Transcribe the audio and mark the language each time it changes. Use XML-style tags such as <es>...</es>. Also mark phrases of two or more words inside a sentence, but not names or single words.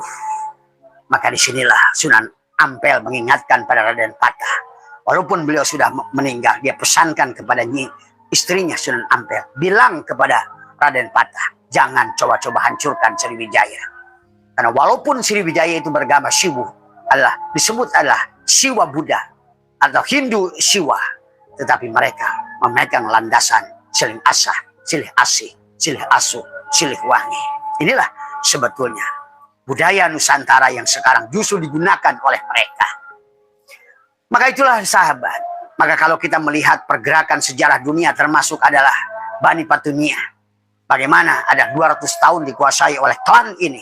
<id>Maka disinilah Sunan Ampel mengingatkan pada Raden Patah Walaupun beliau sudah meninggal, dia pesankan kepada istrinya Sunan Ampel, bilang kepada Raden Patah, jangan coba-coba hancurkan Sriwijaya. Karena walaupun Sriwijaya itu beragama Shiwa, disebut adalah Shiwa Buddha atau Hindu Shiwa, tetapi mereka memegang landasan</id> <su>silih asah, silih asih, silih asuh, silih wangi.</su> <id>Inilah sebetulnya budaya Nusantara yang sekarang justru digunakan oleh mereka. Maka itulah sahabat. Maka kalau kita melihat pergerakan sejarah dunia termasuk adalah Bani Patunia. Bagaimana ada 200 tahun dikuasai oleh klan ini.</id>